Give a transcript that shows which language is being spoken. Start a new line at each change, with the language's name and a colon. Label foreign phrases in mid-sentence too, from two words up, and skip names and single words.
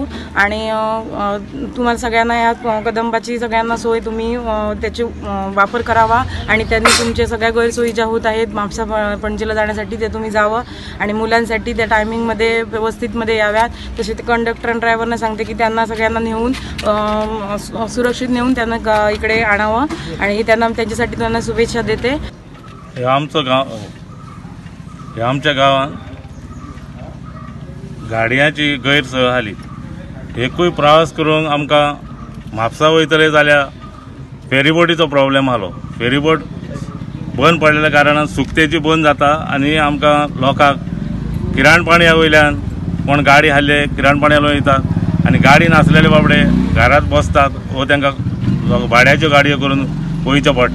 Marathi: आणि तुम्हाला सगळ्यांना या कदंबाची सगळ्यांना सोय तुम्ही त्याची वापर करावा आणि त्यांनी तुमच्या सगळ्या गैरसोयी ज्या होत आहेत म्हापसा पणजीला जाण्यासाठी ते तुम्ही जावं आणि मुलांसाठी त्या टायमिंगमध्ये व्यवस्थितमध्ये याव्यात। तसे ते कंडक्टर आणि ड्रायव्हरना सांगते की त्यांना सगळ्यांना नेऊन सुरक्षित नेऊन त्यांना इकडे आणावं आणि त्यांना त्यांच्यासाठी त्यांना शुभेच्छा देते।
Konkani: हे आमच्या गावात गाडयांची गैरसोय जाली, एकूय प्रवास करूंक आमकां म्हापसा वयतले जाल्यार फेरीबोटीचो प्रॉब्लेम आलो। फेरीबोट बंद पडलेल्या कारणान सुकतेची बंद जाता आणि आमकां लोकांक किराणपाण्या वयल्यान कोण गाडी हाडले किराणपाण्यान वयतात आणि गाडी नासलेले बाबडे घरात बसतात व तांकां भाड्याच्यो गाडयो करून पळोवचें पडटा।